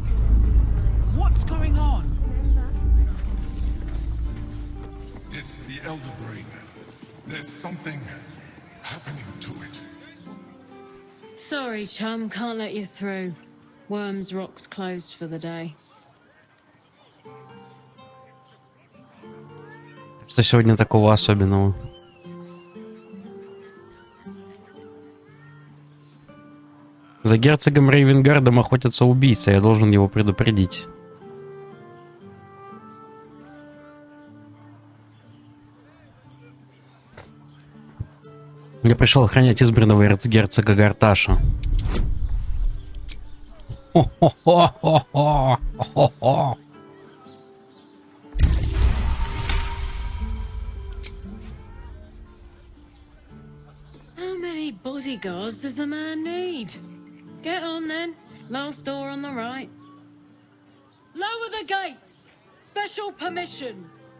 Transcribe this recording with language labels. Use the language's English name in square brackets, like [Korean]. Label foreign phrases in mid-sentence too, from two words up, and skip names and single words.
[English] What's going on? It's the Elder Brain. There's something happening to it. Sorry, chum, can't let you through. Worms Rock's closed for the day. [Russian] Что сегодня такого особенного? За герцогом Рейвенгардом охотятся убийцы, я должен его предупредить. Я пришел охранять избранного эрцгерцога Гарташа. Хо-хо-хо-хо-хо-хо-хо. [English] How many bodyguards does the man need? Get on then. Last door on the right. Lower the gates. Special permission.